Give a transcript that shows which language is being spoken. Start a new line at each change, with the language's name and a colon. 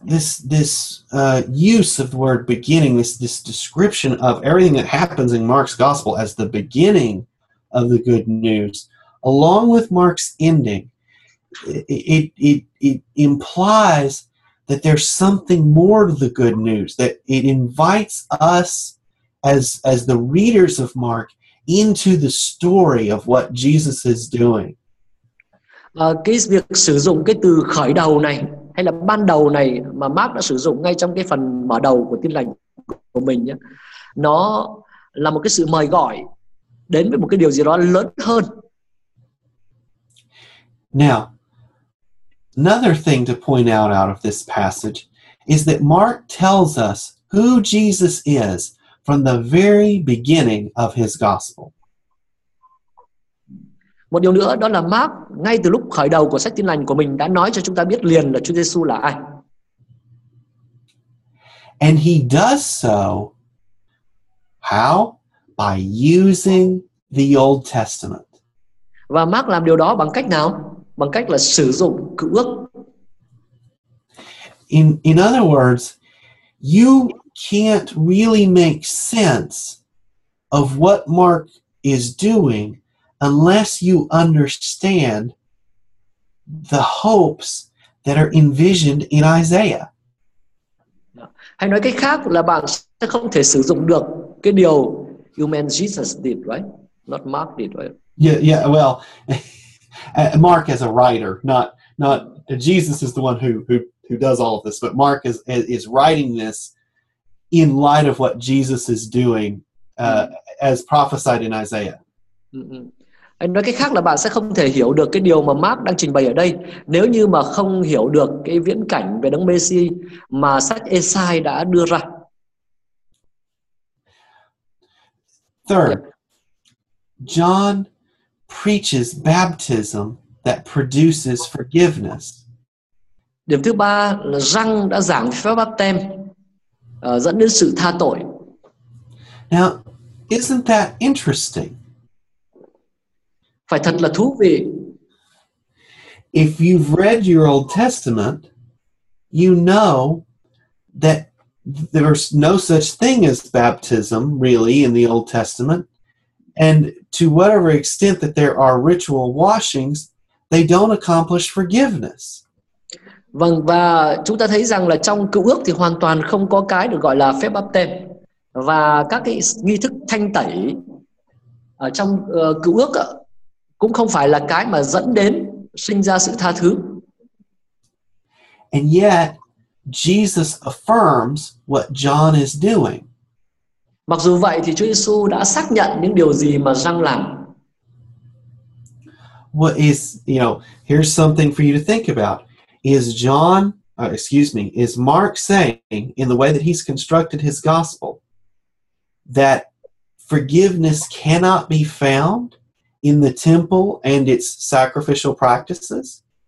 English: use of the word beginning, this description of everything that happens in Mark's gospel as the beginning of the good news, along with Mark's ending, it implies that there's something more to the good news, that it invites us as the readers of Mark into the story of what Jesus is doing.
Vietnamese: Cái việc sử dụng cái từ khởi đầu này hay là ban đầu này mà Mark đã sử dụng ngay trong cái phần mở đầu của Tin lành của mình nhé, nó là một cái sự mời gọi đến với một cái điều gì đó lớn hơn.
English: Now, another thing to point out of this passage is that Mark tells us who Jesus is from the very beginning of his gospel.
Vietnamese: Một điều nữa đó là Mark ngay từ lúc khởi đầu của sách Tin lành của mình đã nói cho chúng ta biết liền là Chúa Giêsu là ai.
English: And he does so, how? By using the Old Testament.
Vietnamese: Và Mark làm điều đó bằng cách nào? Bằng cách là sử dụng Cựu Ước.
English: In other words, you can't really make sense of what Mark is doing unless you understand the hopes that are envisioned in Isaiah.
Vietnamese: Hay nói cách khác là bạn sẽ không thể sử dụng được cái điều
English: you meant Jesus did, right? Not Mark did, right? Yeah. Well, Mark as a writer, not Jesus is the one who does all of this, but Mark is writing this in light of what Jesus is doing as prophesied in Isaiah.
Vietnamese: Anh nói cách khác là bạn sẽ không thể hiểu được cái điều mà Mark đang trình bày ở đây nếu như mà không hiểu được cái viễn cảnh về Đấng Messi mà sách Esai đã đưa ra.
English: Third, John preaches baptism that produces forgiveness.
Vietnamese: Điểm thứ ba là Giăng đã giảng phép báp têm dẫn đến sự tha tội.
English: Now, isn't that interesting?
Vietnamese: Phải thật là thú vị.
English: If you've read your Old Testament, you know that there's no such thing as baptism, really, in the Old Testament. And to whatever extent that there are ritual washings, they don't accomplish forgiveness.
Vietnamese: Vâng, và chúng ta thấy rằng là trong Cựu Ước thì hoàn toàn không có cái được gọi là phép báp têm. Và các cái nghi thức thanh tẩy ở trong Cựu Ước cũng không phải là cái mà dẫn đến sinh ra sự tha thứ.
English: And yet, Jesus affirms what John is doing.
Vietnamese: Mặc dù vậy thì Chúa Giêsu đã xác nhận những điều gì mà Giăng làm.
English: What is, here's something for you to think about. Is Mark saying, in the way that he's constructed his gospel, that forgiveness cannot be found in the temple and its sacrificial practices?